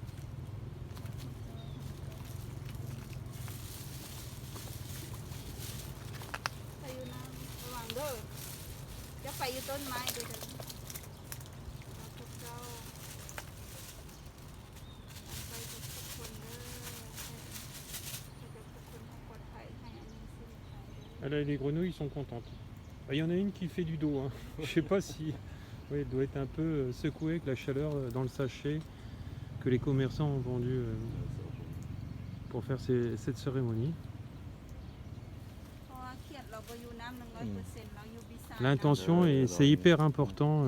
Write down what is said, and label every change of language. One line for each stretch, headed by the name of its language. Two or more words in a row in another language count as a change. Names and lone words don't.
Thai: ไปอยู่น้ำระวังเด้อจะไปอยู่ต้นไม้เด้อพวกเจ้าห่างไกลจากผู้คนเด้อให้จากผู้คนให้ปลอดภัยให้อันนี้สิ้นภัยเด้อ
French: Là, les grenouilles ils sont contentes. Il y en a une qui fait du dos. Hein. Je sais pas si... Oui, elle doit être un peu secouée avec la chaleur dans le sachet que les commerçants ont vendu pour faire cette cérémonie. L'intention, et c'est hyper important.